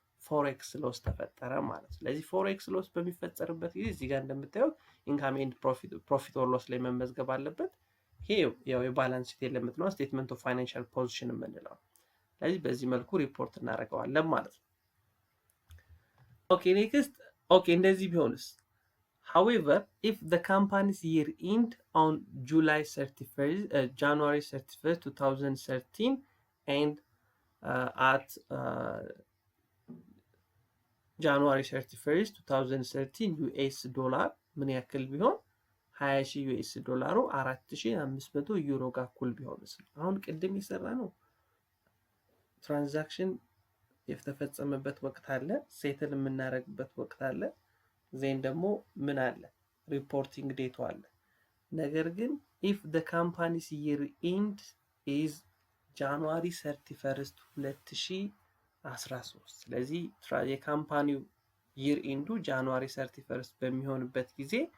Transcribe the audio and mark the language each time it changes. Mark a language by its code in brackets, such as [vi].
[am] ፎሬክስ ሎስ ተፈጠረ ማለት ነው። ስለዚህ ፎሬክስ ሎስ በሚፈጠርበት ጊዜ እዚህ ጋር እንደምታዩት ኢንካም ኤንድ ፕሮፊት ኦር ሎስ ላይ መመዝገብ አለበት። ይሄ ያው የባላንስ ሺት ኤሌመንት ነው፣ ስቴትመንት ኦፍ ፋይናንሻል ፖዚሽን የምንለው። ስለዚህ በዚህ መልኩ ሪፖርት እናደርገዋለን ማለት ነው። ኦኬ ኔክስት። ኦኬ እንደዚህ ቢሆንስ? [en] however if the company's year end on January 31 2013 and at January 31 2013 [am] ዩኤስ ዶላር ምን ያክል ቢሆን? 20,000 ዩኤስ ዶላሩ 4500 ዩሮ ጋር እኩል ቢሆንስ? አሁን ቅድም የሰራ ነው ትራንዛክሽን የተፈጸመበት ወቅት አለ፣ ሴትል የምናደርግበት ወቅት አለ፣ ዜን ደግሞ ምን አለ? ሪፖርቲንግ ዴቱ አለ። ነገር ግን [en] if the company's year end is January 31 2013 [am] ስለዚህ የካምፓኒው ይር ኢንዱ ጃንዋሪ 31 በሚሆንበት ጊዜ